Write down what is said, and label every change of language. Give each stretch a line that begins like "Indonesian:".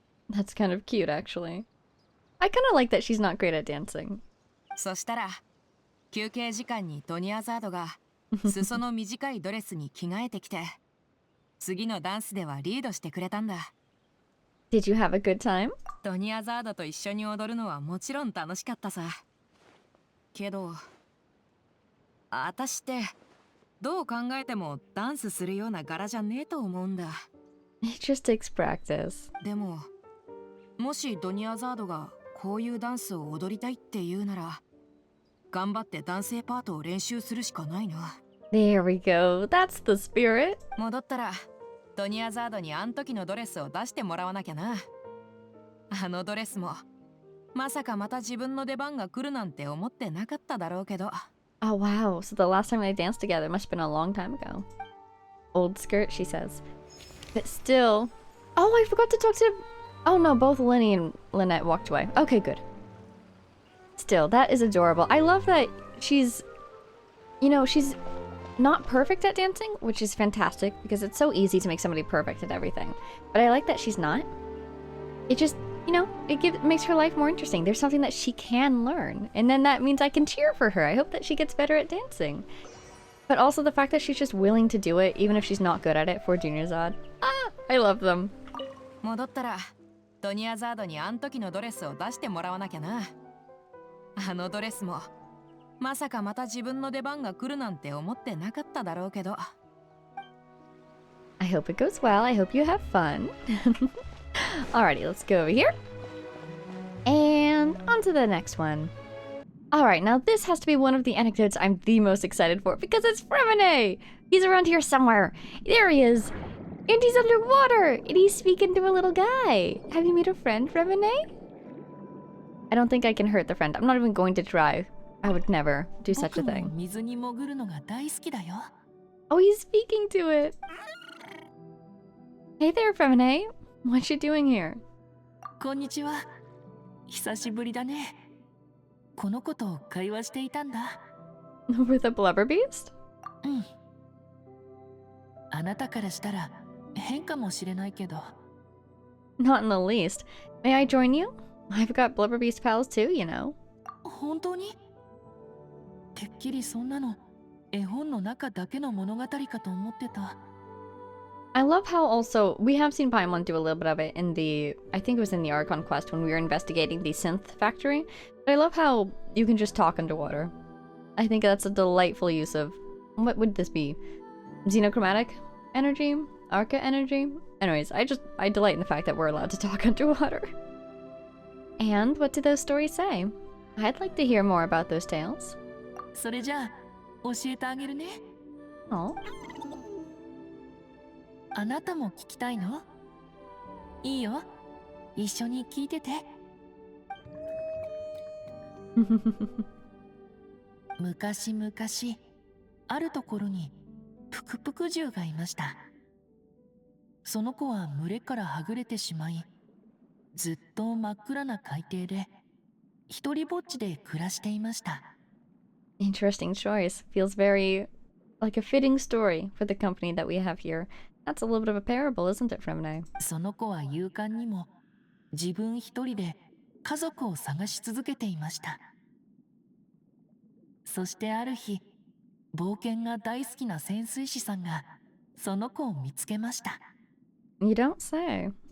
English: That's kind of cute, actually. I kind of like that she's not great at dancing.
Japanese: そしたら、休憩時間にドニアザードが裾の短いドレスに着替えてきて、次のダンスではリードしてくれたんだ。
English: Did you have a good time?
Japanese: ドニアザードと一緒に踊るのはもちろん楽しかったさ。けど、私ってどう考えてもダンスするような柄じゃねえと思うんだ。
English: It just takes practice.
Japanese: でも、もしドニアザードがこういうダンスを踊りたいって言うなら、頑張って男性パートを練習するしかないな。
English: There we go. That's the spirit.
Japanese: 戻ったら、ドニアザードにあん時のドレスを出してもらわなきゃな。あのドレスも、まさかまた自分の出番が来るなんて思ってなかっただろうけど。
English: Oh, wow. So the last time they danced together must have been a long time ago. Old skirt, she says. But still... Oh, I forgot to talk to... Oh no, both Lenny and Lynette walked away. Okay, good. Still, that is adorable. I love that she's... You know, she's not perfect at dancing, which is fantastic, because it's so easy to make somebody perfect at everything. But I like that she's not. It just... You know, it makes her life more interesting. There's something that she can learn. And then that means I can cheer for her. I hope that she gets better at dancing. But also the fact that she's just willing to do it, even if she's not good at it, for Junior Zod. Ah, I love them.
Japanese: 戻ったら、ドニアザードにあん時のドレスを出してもらわなきゃな。あのドレスも、まさかまた自分の出番が来るなんて思ってなかっただろうけど。
English: I hope it goes well. I hope you have fun. Alrighty, let's go over here. And on to the next one. Alright, now this has to be one of the anecdotes I'm the most excited for because it's Fremine! He's around here somewhere. There he is. And he's underwater. And he's speaking to a little guy. Have you made a friend, Fremine? I don't think I can hurt the friend. I'm not even going to try. I would never do such a thing.
Japanese: 水に潜るのが大好きだよ。
English: Oh, he's speaking to it. Hey there, Fremine. What you doing here?
Japanese: こんにちは。久しぶりだね。この子と会話していたんだ。
English: With a blubber beast?
Japanese: うん。あなたからしたら変かもしれないけど。
English: Not in the least. May I join you? I've got blubber beast pals too, you know.
Japanese: 本当に？てっきりそんなの絵本の中だけの物語かと思ってた。
English: I love how also, we have seen Paimon do a little bit of it in the, I think it was in the Archon quest when we were investigating the synth factory, but I love how you can just talk underwater. I think that's a delightful use of, what would this be? Xenochromatic energy? Arca energy? Anyways, I delight in the fact that we're allowed to talk underwater. And what do those stories say? I'd like to hear more about those tales.
Japanese: それじゃあ教えてあげるね。
English: Oh.
Japanese: あなたも聞きたいの？いいよ。一緒に聞いてて。昔々、あるところにプクプク獣がいました。その子は群れからはぐれてしまい、ずっと真っ暗な海底で一人ぼっちで暮らしていました。
English: Interesting choice. Feels very like a fitting story for the company that we have here. That's a little bit of a parable, isn't it, Fremine?
Japanese: その子は勇敢にも自分一人で家族を探し続けていました。そしてある日、冒険が大好きな潜水士さんがその子を見つけました。
English: You don't say.